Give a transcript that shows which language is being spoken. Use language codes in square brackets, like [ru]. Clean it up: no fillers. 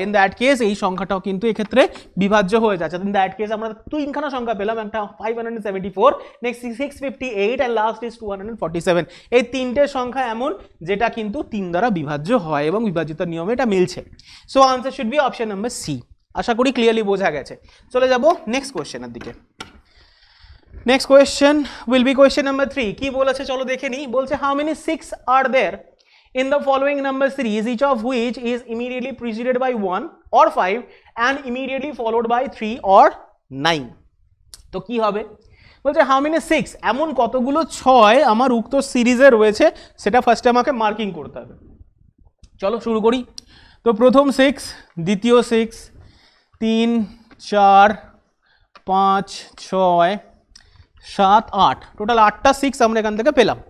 [en] in that case [bn] এই সংখ্যাটাও কিন্তু এক্ষেত্রে বিভাজ্য হয়ে যাচ্ছে। ইন দ্যাট কেস আমরা তিনখানা সংখ্যা পেলাম, একটা 574, [en] Next 658 and last is 247। [bn] এই তিনটে সংখ্যা এমন যেটা কিন্তু 3 দ্বারা বিভাজ্য হয় এবং বিভাজিত নিয়মে এটা মিলছে। [en] So answer should be option number C. [bn] আশা করি ক্লিয়ারলি বোঝা গেছে। চলে যাব নেক্সট কোয়েশ্চেনের দিকে। [en] Next question will be question number 3। [bn] কি বলেছে চলো দেখে নিই। বলছে [en] How many 6 are there in the following number series, each of which is immediately preceded by 1 or 5 and immediately followed by 3 or 9। [bn] তো কি হবে, বলছে [en] how many 6, [bn] এমন কতগুলো 6 আমার উক্ত সিরিজে রয়েছে সেটা ফার্স্টে আমাকে মার্কিং করতে হবে। চলো শুরু করি। তো প্রথম 6, দ্বিতীয় 6, 3 4 5 6 7 8, টোটাল 8টা 6 আমরা এখান থেকে পেলাম।